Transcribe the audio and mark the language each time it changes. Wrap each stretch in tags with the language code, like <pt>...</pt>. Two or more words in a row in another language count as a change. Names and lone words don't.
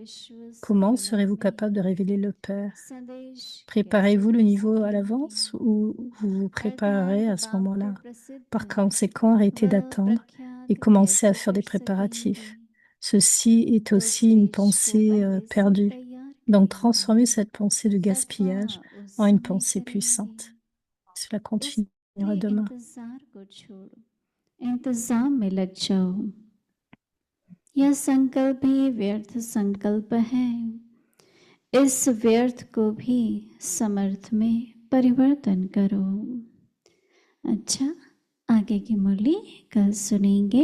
<fr>Comment serez-vous capable de révéler le Père? Préparez-vous le niveau à l'avance ou vous vous préparerez à ce moment-là? Par conséquent, arrêtez d'attendre et commencez à faire des préparatifs. Ceci est aussi une pensée perdue. Donc, transformez cette pensée de gaspillage en une pensée puissante. Cela continuera demain.</fr> <hi>इंतजाम में लग जाओ. यह संकल्प ही व्यर्थ संकल्प है. इस व्यर्थ को भी समर्थ में परिवर्तन करो. अच्छा, आगे की मुरली कल सुनेंगे।</hi>